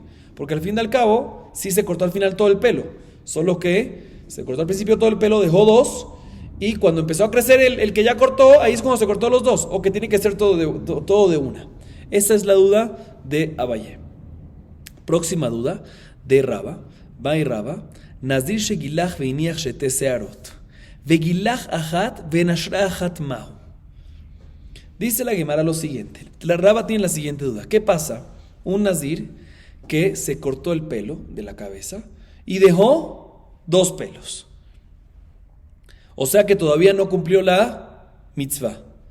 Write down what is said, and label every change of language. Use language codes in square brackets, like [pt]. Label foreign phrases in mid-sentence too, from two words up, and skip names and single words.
[es] Porque al fin y al cabo, sí se cortó al final todo el pelo, solo que se cortó al principio todo el pelo, dejó 2. Y cuando empezó a crecer el que ya cortó, ahí es cuando se cortó los 2, o que tiene que ser todo de una. Esa es la duda de Abaye. Próxima duda de Raba. [arc] בעי רבא. [he] נזיר שגילח והניח שתי שערות. וגילח אחת ונשרה אחת מהו. [es] Dice la Gemara lo siguiente. La Raba tiene la siguiente duda. ¿Qué pasa? Un Nazir que se cortó el pelo de la cabeza y dejó 2 pelos. O sea que todavía no cumplió la mitzvah.